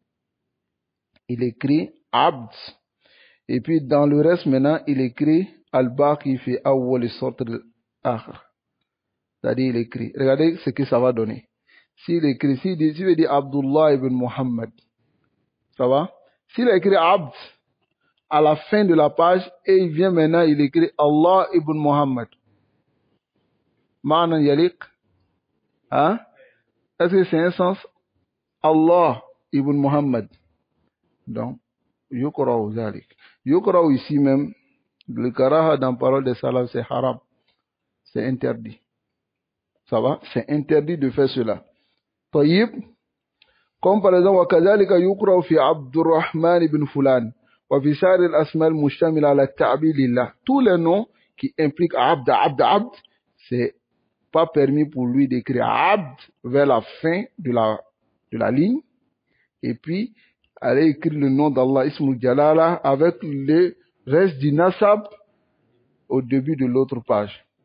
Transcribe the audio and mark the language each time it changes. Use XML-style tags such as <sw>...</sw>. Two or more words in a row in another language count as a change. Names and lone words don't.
<fr>Il écrit Abd. Et puis dans le reste maintenant, il écrit</fr> <ar>الباقي في أول السطر الأخير.</ar> <fr>C'est-à-dire il écrit. Regardez ce que ça va donner. S'il écrit, s'il veut dire Abdullah ibn Muhammad, ça va? S'il écrit Abd à la fin de la page et il vient maintenant, il écrit Allah ibn Muhammad.</fr> <ar>معنى يليق?</ar> <fr>Hein? Est-ce que c'est un sens? Allah ibn Muhammad.</fr> <ar>Donc, يُكره ذلك.</ar> <fr>Yukra'u ici même, le karaha dans parole des salaf, c'est haram. C'est interdit. Ça va? C'est interdit de faire cela. Tayyib. Comme par exemple,</fr> <ar>وَكَذَلِكَ يُقْرَأُ فِي عَبْدُ الرَّحْمَنِ بن فُلان وَفِي سَائِرِ الْأَسْمَاءِ الْمُشْتَمِلَةِ عَلَى التَّعْبِيرِ لِلَّهِ.</ar> <fr>Tous les noms qui impliquent Abd, c'est pas permis pour lui d'écrire Abd vers la fin de la ligne et puis allez écrire le nom d'Allah,</fr> <ar>اسم الجلالة,</ar> <fr>avec le reste du nasab au début de l'autre page.</fr>